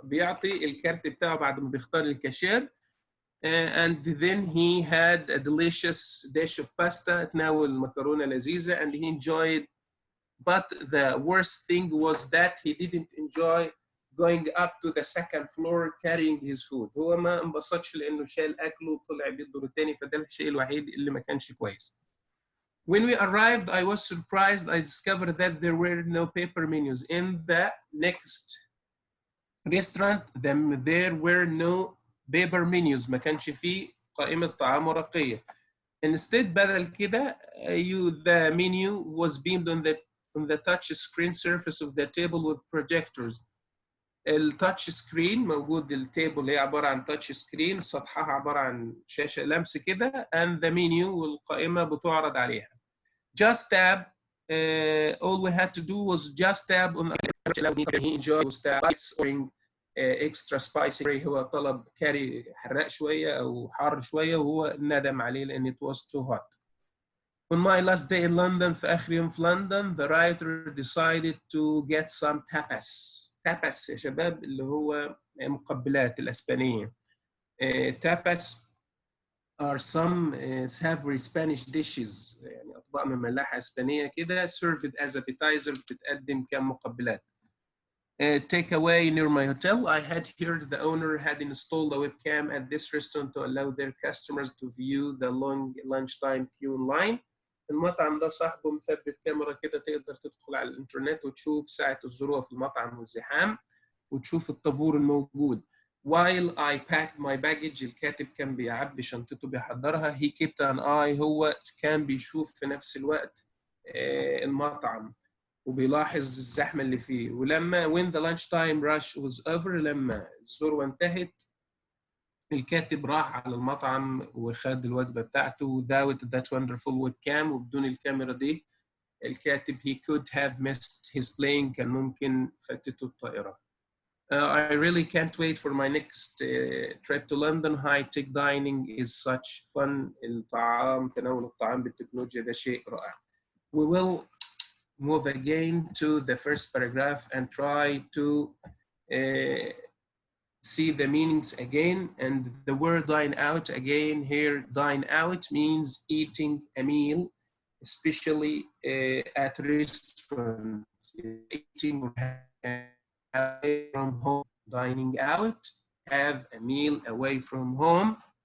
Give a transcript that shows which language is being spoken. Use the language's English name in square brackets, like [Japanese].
[Arabic] بيعطي الكارت بتاعه بعد ما بيختار الكاشير. [English] And then he had a delicious dish of pasta, [Arabic] تناول مكرونة لذيذة, [English] and he enjoyed. But the worst thing was that he didn't enjoy going up to the second floor carrying his food. [Arabic] هو ما انبسطش لأنه شال أكله وطلع بيه الدور الثاني, فده الشيء الوحيد اللي ما كانش كويس. [English] When we arrived, I was surprised. I discovered that there were no paper menus. In the next restaurant, there were no paper menus. [Arabic] ما كانش فيه قائمة طعام ورقية. [English] Instead, [Arabic] بدل كده, [English] the menu was beamed on the touch screen surface of the table with projectors. [Arabic] التاتش سكرين موجود, التيبل هي عبارة عن تاتش سكرين, سطحها عبارة عن شاشة لمس كده, [English] and the menu [Arabic] والقائمة بتعرض عليها. [English] Just tab, all we had to do was just tab on the he enjoyed was tab ordering extra spicy. [Arabic] هو طلب كاري حراق شوية أو حار شوية وهو ندم عليه لأن [English] it was too hot. On my last day in London, [Arabic] في آخر يوم في London, [English] the writer decided to get some tapas. [Arabic] tapas يا شباب اللي هو مقبلات الأسبانية. [English] tapas are some savory Spanish dishes, [Arabic] يعني أطباق مملحة إسبانية كده, [English] served as appetizer, [Arabic] بتتقدم كمقبلات. [English] Take away near my hotel. I had heard the owner had installed a webcam at this restaurant to allow their customers to view the long lunchtime queue online. [Arabic] المطعم ده صاحبه مثبت كاميرا كده تقدر تدخل على الانترنت وتشوف ساعة الذروة في المطعم والزحام وتشوف الطابور الموجود. [English] While I packed my baggage, [Arabic] الكاتب كان بيعبي شنطته بيحضرها. [English] He kept an eye, [Arabic] هو كان بيشوف في نفس الوقت المطعم وبيلاحظ الزحمة اللي فيه. ولما [English] when the lunchtime rush was over, [Arabic] لما الذروة انتهت, الكاتب راح على المطعم وخد الوجبة بتاعته [English] without that wonderful webcam, [Arabic] وبدون الكاميرا دي الكاتب [English] he could have missed his plane, [Arabic] كان ممكن فاتته الطائرة. [English] I really can't wait for my next trip to London. High-tech dining is such fun. [Arabic] تناول الطعام بالتكنولوجيا ده شيء رائع. [English] We will move again to the first paragraph and try to see the meanings again. And the word dine out again here, dine out means eating a meal, especially at restaurant, eating away from home, dining out, have a meal away from home.